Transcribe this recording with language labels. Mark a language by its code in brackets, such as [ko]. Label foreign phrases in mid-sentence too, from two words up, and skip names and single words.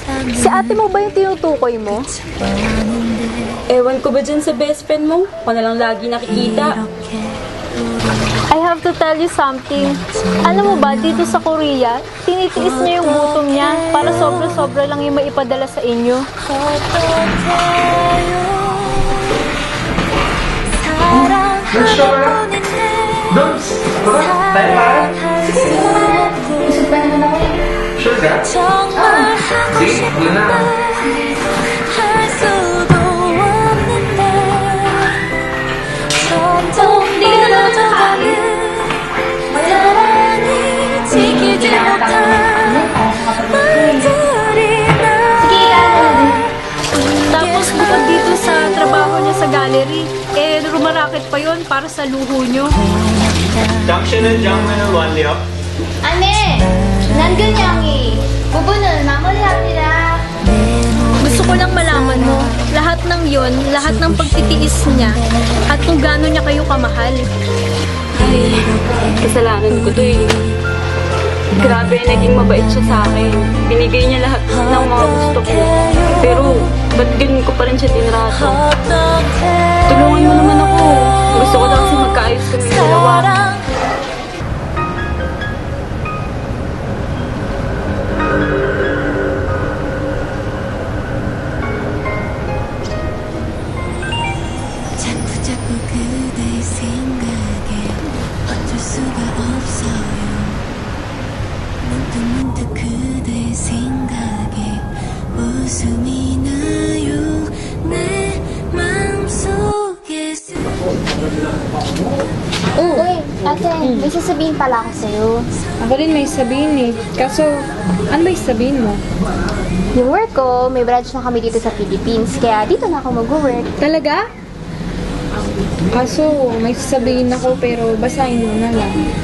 [tl] Si ate mo ba yung tinutukoy mo? Ewan ko ba dyan sa best friend mo? Ako na lang lagi nakikita. [en] I have to tell you something. [tl] Alam mo ba, dito sa Korea, tinitiis niya yung gutom niya para sobra-sobra lang yung maipadala sa inyo. [ko] 정말 하고 싶어 할 수도 없는데 점점 멀어져가는 나란히 지키지 못한 말들이 [tl] Tapos bukod dito sa trabaho niya sa gallery, rumarakit pa yon para sa luho niyo. [ko] Junction 완료. Ane! 난근영이 부부는 마무리합니다. [tl] Gusto ko lang malaman mo, lahat ng yon, lahat ng pagtitiis niya, at kung gaano niya kayo kamahal. Ay, kasalanan ko to eh. Grabe, naging mabait siya sa akin. Binigay niya lahat ng mga gusto ko. Pero, ba't ganun ko pa rin siya tinrato? Tulungan mo naman ako. Gusto ko lang kasi magkaayos kami ng dalawa. [ko] 자꾸 그대의 생각에 어쩔 수가 없어요 문득 그대의 생각에 웃음이 나요 내 마음속에 [tl] Uy, ate, may sasabihin pala ako sa'yo. Ako din may sabihin eh. Kaso, ano ba yung sabihin mo? Yung work ko, may branch na kami dito sa Philippines, kaya dito na ako mag-work. Talaga? Kaso, may sasabihin ako pero basahin mo na lang.